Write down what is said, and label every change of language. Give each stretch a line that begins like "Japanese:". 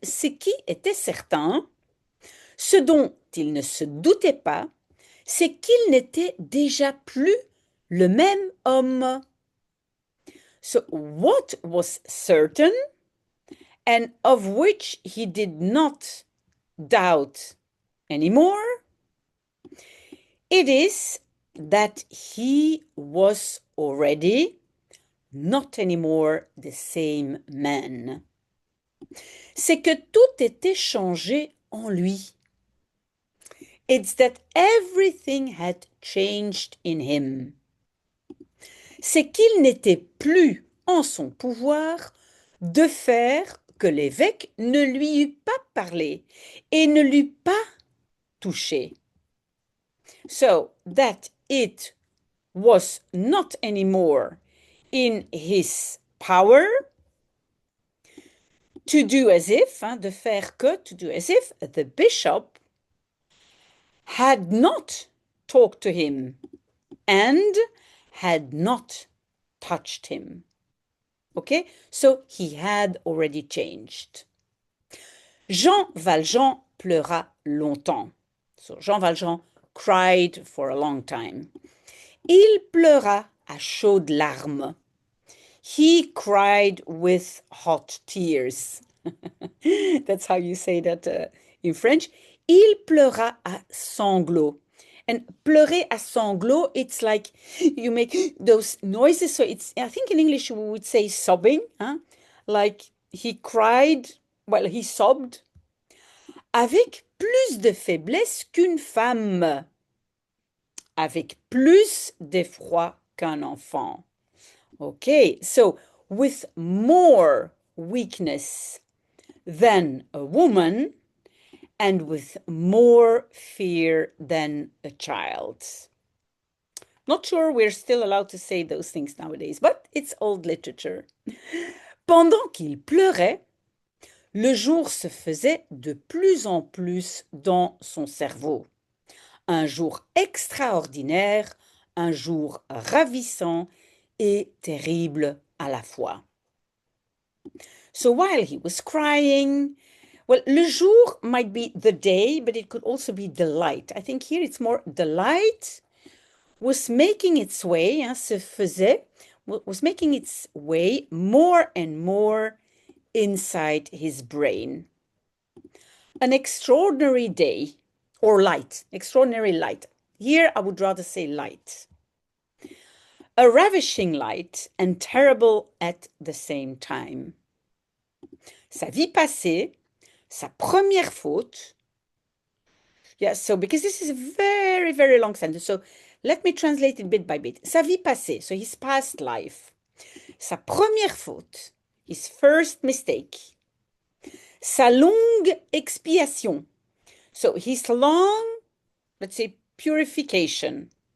French: Ce qui était certain, ce dont il ne se doutait pas, c'est qu'il n'était déjà plus le même homme.
English: So what was certain and of which he did not doubt anymore, it is that he was already not anymore the same man.
French: C'est que tout était changé en lui.
English: It's that everything had changed in him.
French: C'est qu'il n'était plus en son pouvoir de faire que l'évêque ne lui eût pas parlé et ne l'eût pas touché.
English: So that it was not anymore in his power to do as if,
French: de faire que,
English: to do as if the bishop had not talked to him and had not touched him. Okay, so he had already changed.
French: Jean Valjean pleura longtemps.
English: So Jean Valjean cried for a long time.
French: Il pleura à chaudes larmes.
English: He cried with hot tears. That's how you say that in French.
French: Il pleura à sanglots.
English: And
French: pleurer à sanglots,
English: it's like you make those noises. So it's, I think in English we would say sobbing. Huh? Like he cried, well, he sobbed.
French: Avec plus de faiblesse qu'une femme. Avec plus d'effroi qu'un enfant.
English: Okay, so with more weakness than a woman and with more fear than a child. Not sure we're still allowed to say those things nowadays, but it's old literature.
French: Pendant qu'il pleurait, le jour se faisait de plus en plus dans son cerveau. Un jour extraordinaire, un jour ravissant et terrible à la fois.
English: So while he was crying, well, le jour might be the day, but it could also be the light. I think here it's more the light was making its way,
French: se faisait,
English: was making its way more and more inside his brain. An extraordinary day, or light, extraordinary light. Here I would rather say light. A ravishing light and terrible at the same time.
French: Sa vie passée, sa première faute.
English: Yeah, so because this is a very, very long sentence, so let me translate it bit by bit.
French: Sa vie passée,
English: so his past life.
French: Sa première faute,
English: his first mistake.
French: Sa longue expiation,
English: so his long, let's say, purification.